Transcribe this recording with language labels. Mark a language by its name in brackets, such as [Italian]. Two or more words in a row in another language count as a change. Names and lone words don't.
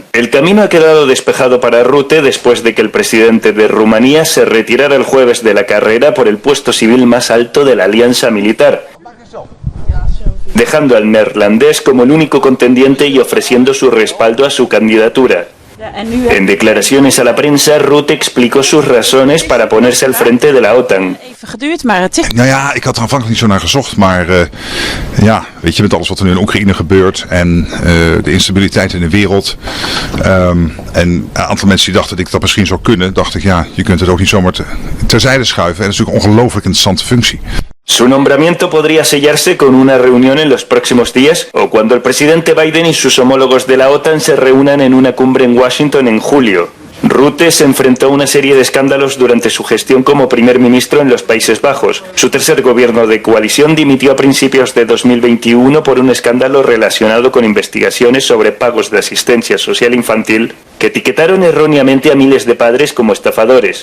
[Spanish] El camino ha quedado despejado para Rutte después de que el presidente de Rumanía se retirara el jueves de la carrera por el puesto civil más alto de la alianza militar, dejando al neerlandés como el único contendiente y ofreciendo su respaldo a su candidatura. En declaraciones a la prensa, Rutte explicó sus razones para ponerse al frente de la OTAN. [Dutch] Nou ja, ik had er aanvankelijk niet zo naar gezocht, maar ja, weet je, met alles wat er nu in Oekraïne gebeurt en de instabiliteit in de wereld en een aantal mensen die dachten dat ik dat misschien zou kunnen, dacht ik, ja, je kunt het ook niet zomaar terzijde schuiven. En dat is natuurlijk een ongelooflijk interessante functie. [Spanish] Su nombramiento podría sellarse con una reunión en los próximos días o cuando el presidente Biden y sus homólogos de la OTAN se reúnan en una cumbre en Washington en julio. Rutte se enfrentó a una serie de escándalos durante su gestión como primer ministro en los Países Bajos. Su tercer gobierno de coalición dimitió a principios de 2021 por un escándalo relacionado con investigaciones sobre pagos de asistencia social infantil que etiquetaron erróneamente a miles de padres como estafadores.